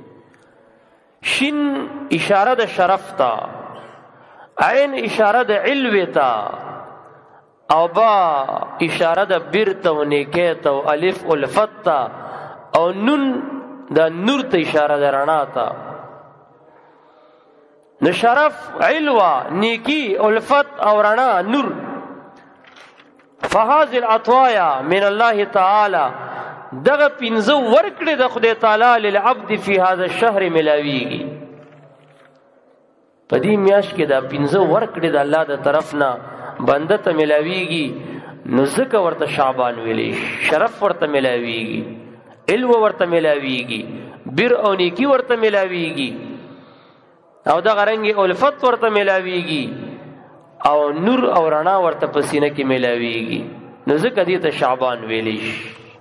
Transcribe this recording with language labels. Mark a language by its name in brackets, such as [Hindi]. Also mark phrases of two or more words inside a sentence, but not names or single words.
[Pashto] شین اشاره د شرف ته، عین اشاره د علو ته، او با اشاره د بر ته او نیکه ته او الف الفت ته، او نون د نور ته اشاره د رڼا ته. نو شرف، علوه، نیکی، الفت او رڼا، نور. [Arabic] فهذه العطايا من الله تعالى، [Pashto] دغه 15 ورکړه د خدای تعالی [Arabic] للعبد فی هذا الشهر [Pashto] ملاویږي. په دې میاشت کې دا 15 ورکړه د الله د طرف نه بنده ته ملاویږي، نو ځکه ورته شعبان ویلې، شرف ورته ملاویږي، علو ورته ملاویږي، بر او نیکی ورته ملاویږي، او دغه رنګ الفت ورته ملاویږي، او نور او رڼا ورته پسینه کې ملاویږي، نو ځکه دې ته شعبان ویلی شي.